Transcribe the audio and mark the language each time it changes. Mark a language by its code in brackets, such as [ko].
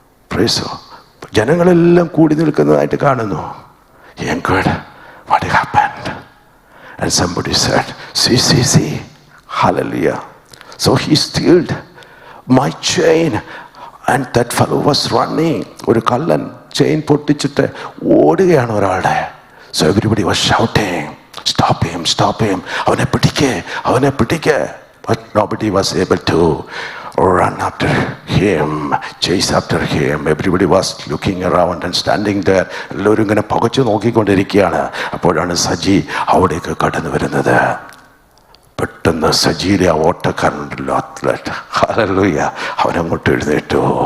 [en] Praise the Lord. [ml] ജനങ്ങളെല്ലാം കൂടി നിൽക്കുന്നതായിട്ട് കാണുന്നു. [en] Young girl, what happened? And somebody said, see, hallelujah. So he stealed my chain. And that fellow was running. [ml] ഒരു കള്ളൻ chain പൊട്ടിച്ചിട്ട് ഓടുകയാണ് ഒരാളുടെ. [en] So everybody was shouting, stop him. [ml] അവനെ പിടിക്കേ. [en] But nobody was able to run after him, chase after him. Everybody was looking around and standing there. [ml] എല്ലാവരും ഇങ്ങനെ പകച്ചു നോക്കിക്കൊണ്ടിരിക്കുകയാണ്. അപ്പോഴാണ് സജി അവിടേക്ക് കടന്നു വരുന്നത്. പെട്ടെന്ന് സജിയിലെ ആ ഓട്ടക്കാരനുണ്ടല്ലോ, അത്ലറ്റ്, ഹല്ലേലൂയ, അവനങ്ങോട്ട് എഴുന്നേറ്റു.